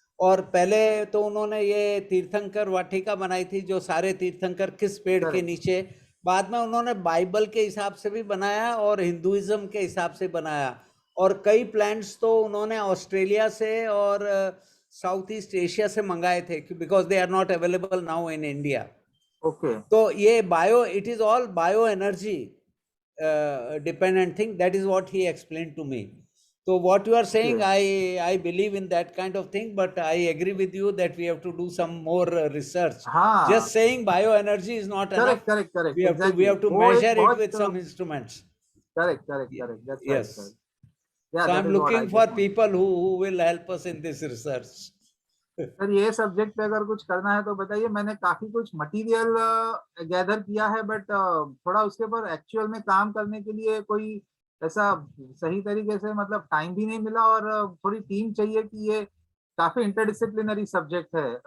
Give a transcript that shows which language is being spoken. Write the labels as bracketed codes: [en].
[hi] और पहले तो उन्होंने ये तीर्थंकर वाटिका बनाई थी जो सारे तीर्थंकर किस पेड़ के नीचे, बाद में उन्होंने बाइबल के हिसाब से भी बनाया और हिंदुइज्म के हिसाब से बनाया। और कई प्लांट्स तो उन्होंने ऑस्ट्रेलिया से और साउथ ईस्ट एशिया से मंगाए थे [en] Because they are not available now in India. Okay. [hi] तो ये [en] Bio it is all bio energy dependent thing. That is what he explained to me. So what you are saying, I believe in that kind of thing, but I agree with you that we have to do some more research. Just saying bioenergy is not enough. Correct. We have to measure it with some instruments. Correct. That's yes. right. Yeah, so I'm looking for people who will help us in this research. [hi] Sir ये subject पे अगर कुछ करना है तो बताइए। मैंने काफी कुछ मटेरियल गैदर किया है, बट थोड़ा उसके ऊपर एक्चुअल में काम करने के लिए कोई ऐसा सही तरीके से मतलब टाइम भी नहीं मिला, और थोड़ी टीम चाहिए कि ये काफी इंटरडिसिप्लिनरी सब्जेक्ट है।